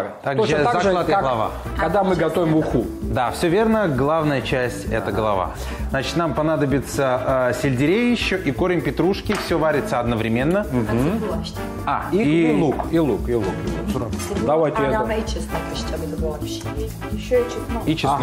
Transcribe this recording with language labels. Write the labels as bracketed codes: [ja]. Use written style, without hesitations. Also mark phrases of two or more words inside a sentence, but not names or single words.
[ru] Также Точно так же, заклад и как голова. когда мы готовим уху. Да, все верно. Главная часть – это голова. Значит, нам понадобится сельдерей еще и корень петрушки. Все варится одновременно. И лук, и лук. Давайте [cs] A [ru] это. [cs] dáme i česnek ještě, aby to bylo lepší. [ru] Еще и чеснок. И чеснок.